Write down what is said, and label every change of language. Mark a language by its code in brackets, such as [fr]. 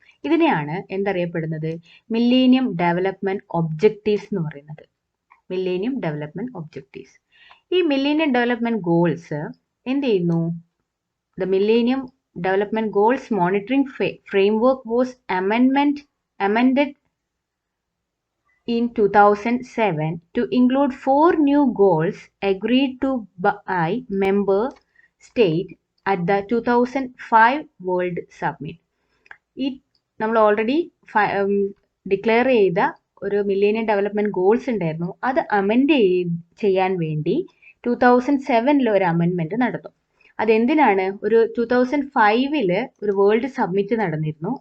[ml] ഇതിനെയാണ് എന്തറിയപ്പെടുന്നത്, millennium development objectives എന്ന് പറയുന്നത്. Millennium development objectives. ഈ മില്ലേനിയം ഡെവലപ്മെന്റ് ഗോൾസ് എന്ത് ചെയ്യുന്നു? [en] The millennium development goals monitoring framework was amended in 2007 to include 4 new goals agreed to by member state at the 2005 World Summit. [ml] ഈ നമ്മൾ already declare ചെയ്ത ഒരു millennium development goals ഉണ്ടായിരുന്നു, അത് amend ചെയ്യാൻ വേണ്ടി 2007 ഒരു അമെൻമെന്റ് നടന്നു. അതെന്തിനാണ്? ഒരു 2005 ഒരു വേൾഡ് സബ്മിറ്റ് നടന്നിരുന്നു.